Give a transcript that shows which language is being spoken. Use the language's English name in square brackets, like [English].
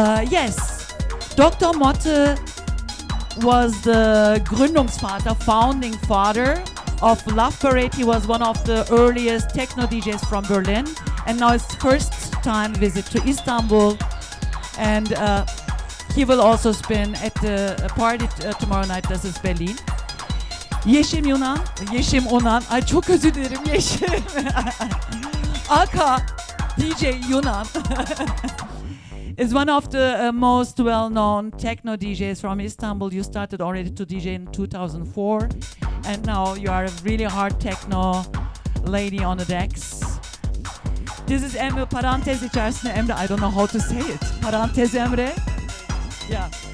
[English] Yes, Dr. Motte was the Gründungsvater, founding father of Love Parade. He was one of the earliest techno DJs from Berlin, and now it's first time visit to Istanbul, and he will also spin at the party tomorrow night. [German] Das ist Berlin. [Turkish] Yesim Yunan, ay çok özür dilerim Yesim. [English] Aka DJ Yunan. Is one of the most well-known techno DJs from Istanbul. You started already to DJ in 2004, and now you are a really hard techno lady on the decks. This is Emre, [Turkish] parantez içerisinde Emre, [English] I don't know how to say it. [Turkish] Parantez Emre. [English] Yeah.